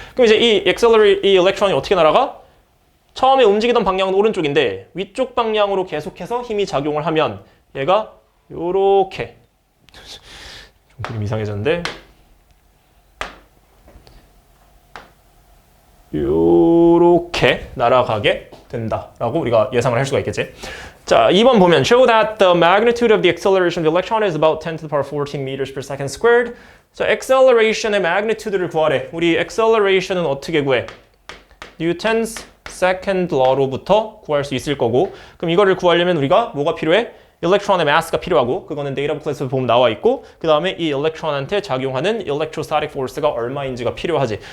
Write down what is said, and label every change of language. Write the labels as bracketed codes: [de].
[ko] 그럼 이제 이 electron이 어떻게 날아가? 처음에 움직이던 방향은 오른쪽인데 위쪽 방향으로 계속해서 힘이 작용을 하면 얘가 요렇게 좀 그림 이상해졌는데 요렇게 날아가게 된다라고 우리가 예상을 할 수가 있겠지. 자, 2번 보면 [en] show that the magnitude of the acceleration of the electron is about 10 to the power 14 meters per second squared. [ko] 자, acceleration의 magnitude를 구하래. 우리 acceleration은 어떻게 구해? Newton's second law로부터 구할 수 있을 거고, 그럼 이거를 구하려면 우리가 뭐가 필요해? electron의 mass가 필요하고, 그거는 데이터 북클에서 보면 나와 있고, 그 다음에 이 electron한테 작용하는 electrostatic force가 얼마인지가 필요하지.